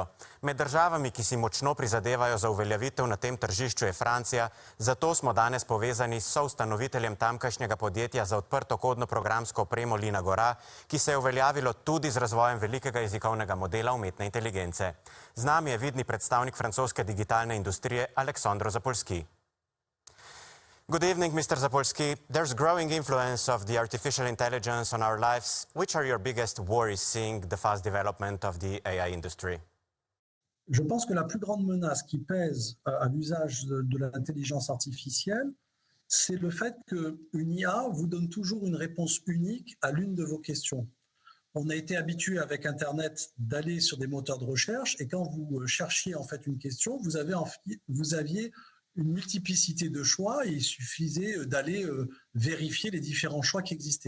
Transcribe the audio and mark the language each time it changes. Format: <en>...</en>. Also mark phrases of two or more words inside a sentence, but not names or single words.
<sl>Med državami, ki si močno prizadevajo za uveljavitev na tem tržišču, je Francija. Zato smo danes povezani s soustanoviteljem tamkajšnjega podjetja za odprto kodno programsko opremo Lina Gora, ki se je uveljavilo tudi z razvojem velikega jezikovnega modela umetne inteligence. Z nami je vidni predstavnik francoske digitalne industrije Aleksandro Zapolski.</sl> <en>Good evening, Mr. Zapolski. There's growing influence of the artificial intelligence on our lives. Which are your biggest worries seeing the fast development of the AI industry?</en> <fr>Je pense que la plus grande menace qui pèse à l'usage de l'intelligence artificielle, c'est le fait qu'une IA vous donne toujours une réponse unique à l'une de vos questions. On a été habitué avec Internet d'aller sur des moteurs de recherche et quand vous cherchiez en fait une question, vous aviez une multiplicité de choix et il suffisait d'aller vérifier les différents choix qui existaient.</fr>